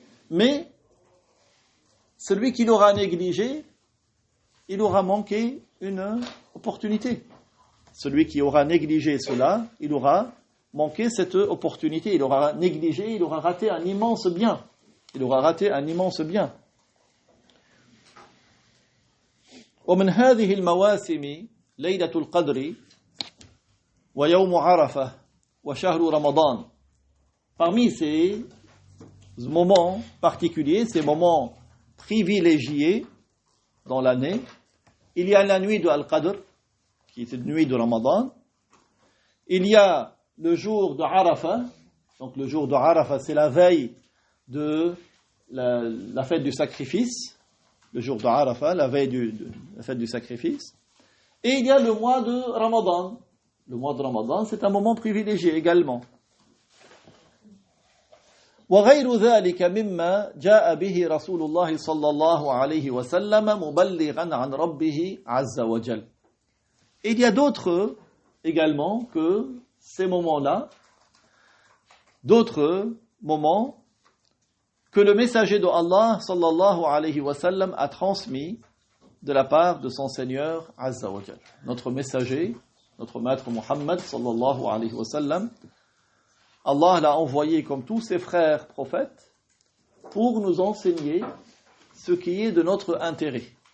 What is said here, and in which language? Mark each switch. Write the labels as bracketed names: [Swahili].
[French] Mais celui qui l'aura négligé, il aura manqué une opportunité. Celui qui aura négligé cela, il aura manqué cette opportunité. Il aura négligé, il aura raté un immense bien. Il aura raté un immense bien. [Arabic] ومن هذه المواسم ليلة القدر ويوم عرفة وشهر رمضان. [French] Parmi ces moments particuliers, ces moments privilégiés dans l'année, il y a la nuit de Al-Qadr, qui est une nuit de Ramadan. Il y a le jour de Arafah. Donc le jour de Arafah, c'est la veille de la fête du sacrifice. Le jour de Arafah, la veille de la fête du sacrifice. Et il y a le mois de Ramadan. Le mois de Ramadan, c'est un moment privilégié également. [Arabic] وغير ذلك مما جاء به رسول الله صلى الله عليه وسلم مبلغا عن ربه عز وجل. [French] Et il y a d'autres également que ces moments-là, d'autres moments que le messager de Allah sallallahu alayhi wa sallam a transmis de la part de son Seigneur Azza wa Jal. Notre messager, notre maître Muhammad sallallahu alayhi wa sallam, Allah l'a envoyé comme tous ses frères prophètes pour nous enseigner ce qui est de notre intérêt.